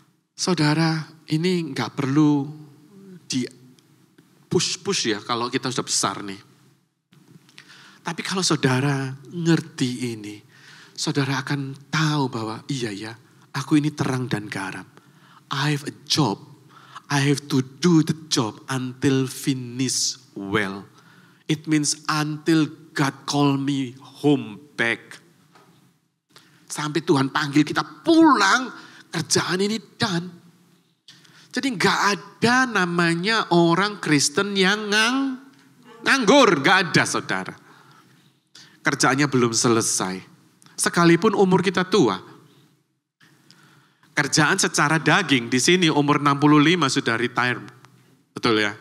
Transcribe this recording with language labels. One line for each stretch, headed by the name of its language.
Indonesian: Saudara, ini gak perlu di push-push ya kalau kita sudah besar nih. Tapi kalau saudara ngerti ini, saudara akan tahu bahwa iya ya, aku ini terang dan garam.
English: I have a job. I have to do the job until finish well. It means until God call me home back.
Indonesian: Sampai Tuhan panggil kita pulang, kerjaan ini done. Jadi gak ada namanya orang Kristen yang nganggur. Gak ada saudara. Kerjaannya belum selesai. Sekalipun umur kita tua. Kerjaan secara daging di sini umur 65 sudah retire. Betul ya?